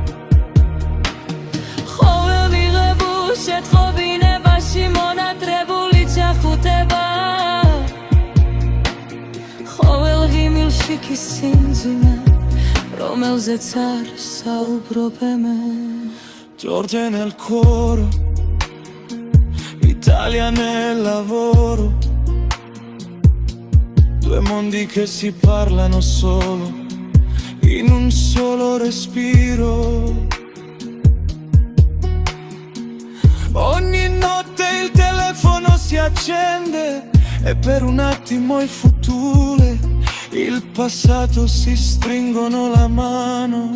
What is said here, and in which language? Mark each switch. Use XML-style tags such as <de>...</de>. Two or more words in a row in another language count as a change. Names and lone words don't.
<ka>ყოველ მიღებულ შეთხოვინებაში მონატრებული ჩახუტება, ყოველ ღიმილში კი სიმძიმე, რომელზეც არ საუბრობენ.</ka> <it>Georgia nel coro, Italia nel lavoro, due mondi che si parlano solo, in un solo respiro. Ogni notte il telefono si accende e per un attimo il futuro e il passato si stringono la mano.</it>